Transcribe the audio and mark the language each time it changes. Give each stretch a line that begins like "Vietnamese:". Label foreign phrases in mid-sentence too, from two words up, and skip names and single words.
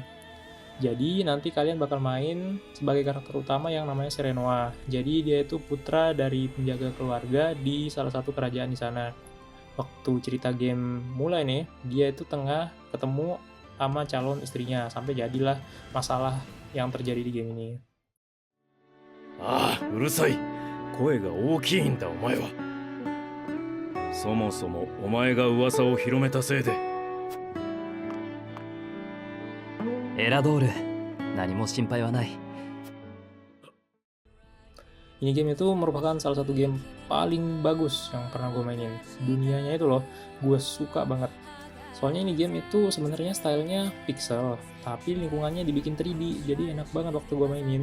Indonesian: Jadi nanti kalian bakal main sebagai karakter utama yang namanya Serenoa. Jadi dia itu putra dari penjaga keluarga di salah satu kerajaan di sana. Waktu cerita game mulai nih, dia itu tengah ketemu sama calon istrinya sampai jadilah masalah yang terjadi di game ini.
Japanese: ああ、うるさい。声が大きいんだ、お前は。そもそもお前が噂を広めたせいで。エラドール、何も心配はない。
Indonesian: Ini game itu merupakan salah satu game paling bagus yang pernah gue mainin. Dunianya itu loh, gue suka banget. Soalnya ini game itu sebenarnya stylenya pixel, tapi lingkungannya dibikin 3D, jadi enak banget waktu gue mainin.